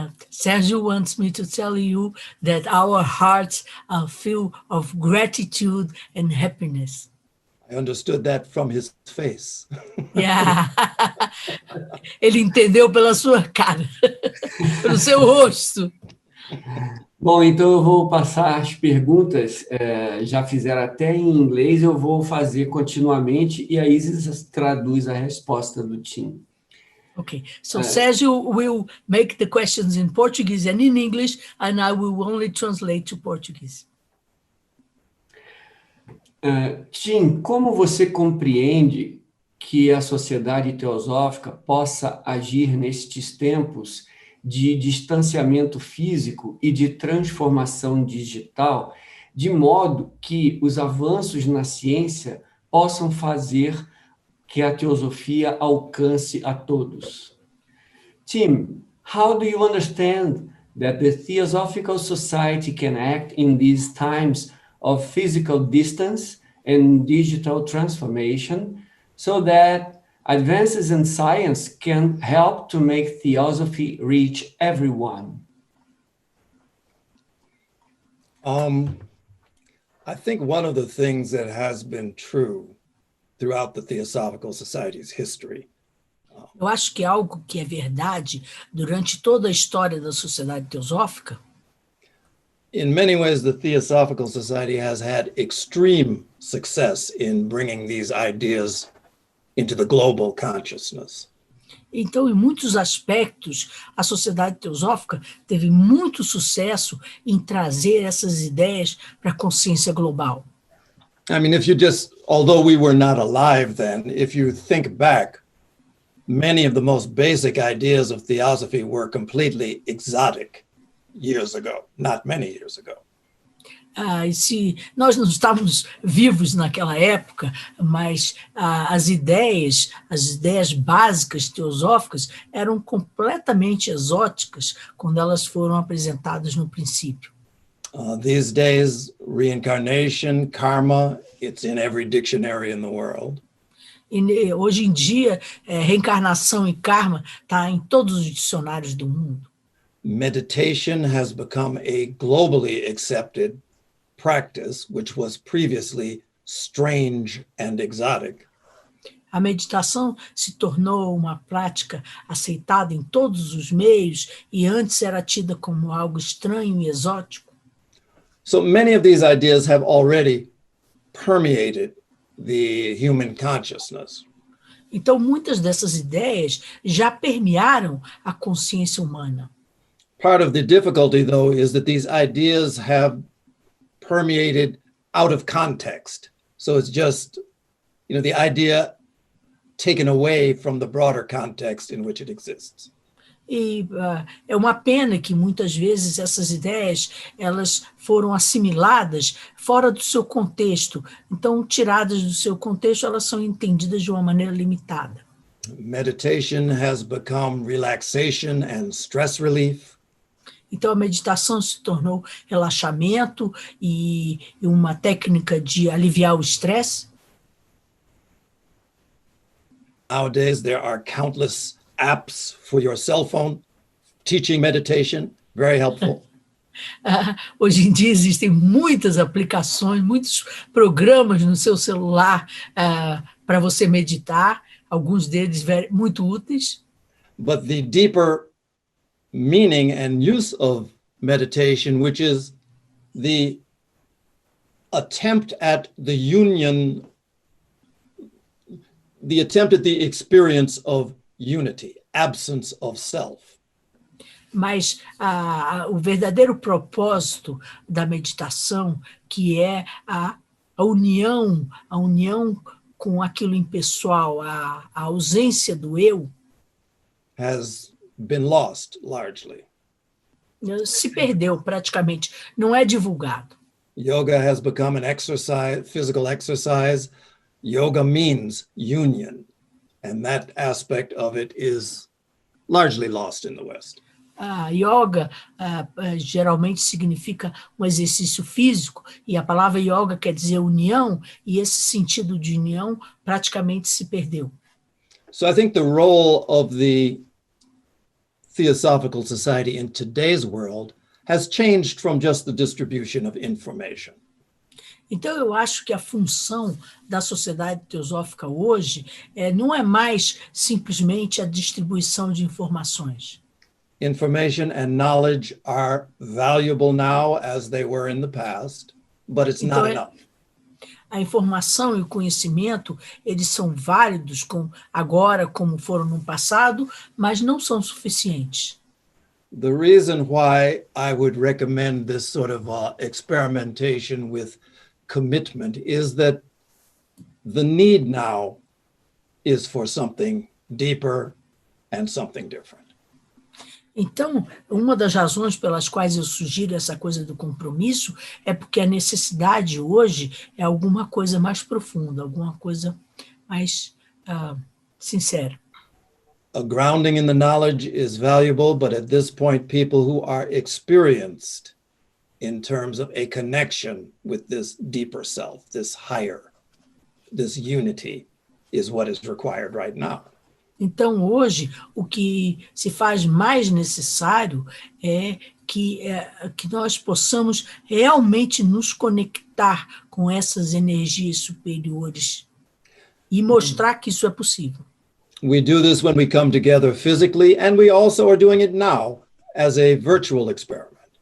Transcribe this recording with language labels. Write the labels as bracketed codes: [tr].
[en] Sérgio wants me to tell you that our hearts are filled of gratitude and happiness. I understood that from his face. Yeah. [pt] Ele entendeu pela sua cara, pelo seu rosto. Bom, então eu vou passar as perguntas, já fizeram até em inglês, eu vou fazer continuamente e a Isis traduz a resposta do Tim. [en] Okay, so Sérgio will make the questions in Portuguese and in English, and I will only translate to Portuguese. [pt] Tim, como você compreende que a sociedade teosófica possa agir nestes tempos de distanciamento físico e de transformação digital, de modo que os avanços na ciência possam fazer que a teosofia alcance a todos? [en] Tim, how do you understand that the Theosophical Society can act in these times of physical distance and digital transformation so that advances in science can help to make theosophy reach everyone? I think one of the things that has been true throughout the Theosophical Society's history [pt] Eu acho que algo que é verdade durante toda a história da sociedade teosófica, [en] in many ways, the Theosophical Society has had extreme success in bringing these ideas into the global consciousness. [pt] então, em muitos aspectos, a sociedade teosófica teve muito sucesso em trazer essas ideias para a consciência global. [en] I mean, although we were not alive then, if you think back, many of the most basic ideas of theosophy were completely exotic years ago, not many years ago. [pt] E se nós não estávamos vivos naquela época, mas as ideias básicas teosóficas eram completamente exóticas quando elas foram apresentadas no princípio. [en] These days, reincarnation, karma, it's in every dictionary in the world. [pt] E hoje em dia, reencarnação e karma está em todos os dicionários do mundo. [en] Meditation has become a globally accepted practice, which was previously strange and exotic. [pt] A meditação se tornou uma prática aceitada em todos os meios e antes era tida como algo estranho e exótico. [en] So many of these ideas have already permeated the human consciousness. [pt] Então, muitas dessas ideias já permearam a consciência humana. [en] Part of the difficulty, though, is that these ideas have permeated out of context. So it's just, the idea taken away from the broader context in which it exists. [pt] E é uma pena que muitas vezes essas ideias elas foram assimiladas fora do seu contexto. Então, tiradas do seu contexto, elas são entendidas de uma maneira limitada. [en] Meditation has become relaxation and stress relief. [pt] Então, a meditação se tornou relaxamento e uma técnica de aliviar o estresse. [en] Nowadays, there are countless apps for your cell phone teaching meditation, very helpful. [pt] Hoje em dia existem muitas aplicações, muitos programas no seu celular para você meditar, alguns deles muito úteis. [en] But the deeper meaning and use of meditation, which is the attempt at the union, the attempt at the experience of unity, absence of self. [pt] Mas o verdadeiro propósito da meditação, que é a união com aquilo impessoal, a ausência do eu, [en] has been lost largely. [pt] Se perdeu praticamente, não é divulgado. [en] Yoga has become an exercise, physical exercise. Yoga means union, and that aspect of it is largely lost in the West. [pt] A yoga geralmente significa um exercício físico, e a palavra yoga quer dizer união, e esse sentido de união praticamente se perdeu. [en] So I think the role of the Theosophical Society in today's world has changed from just the distribution of information. [pt] Então, eu acho que a função da sociedade teosófica hoje não é mais simplesmente a distribuição de informações. [en] Information and knowledge are valuable now as they were in the past, but it's not enough. [pt] A informação e o conhecimento, eles são válidos agora como foram no passado, mas não são suficientes. [en] The reason why I would recommend this sort of experimentation with commitment is that the need now is for something deeper and something different. [pt] Então, uma das razões pelas quais eu sugiro essa coisa do compromisso é porque a necessidade hoje é alguma coisa mais profunda, alguma coisa mais sincera. [en] A grounding in the knowledge is valuable, but at this point, people who are experienced in terms of a connection with this deeper self, this higher, this unity, is what is required right now. [pt] Então, hoje, o que se faz mais necessário é que nós possamos realmente nos conectar com essas energias superiores e mostrar que isso é possível. [en] We do this when we come together physically, and we also are doing it now as a virtual experiment.